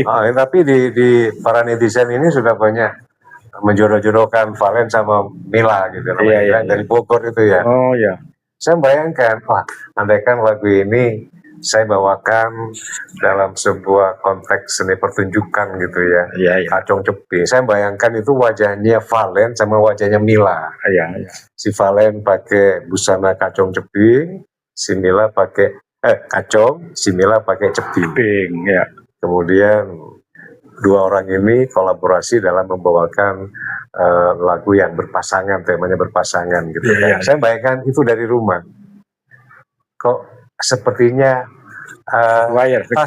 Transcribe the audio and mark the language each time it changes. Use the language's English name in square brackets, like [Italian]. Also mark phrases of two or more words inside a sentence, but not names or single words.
[Indonesian] Tapi di para netizen ini sudah banyak menjodoh-jodohkan Valen sama Mila gitu. Iya, iya, Dari Bogor itu ya. Oh ya. Saya bayangkan, andaikan lagu ini saya bawakan dalam sebuah konteks seni pertunjukan gitu ya. Iya, iya. Kacong Ceping. Saya bayangkan itu wajahnya Valen sama wajahnya Mila. Iya, iya. Si Valen pakai busana Kacong Ceping, si Mila pakai kacong, si Mila pakai ceping. Ceping, ya. Kemudian dua orang ini kolaborasi dalam membawakan lagu yang berpasangan, temanya berpasangan gitu. Iya, iya. Saya bayangkan itu dari rumah. Kok sepertinya Wire, pas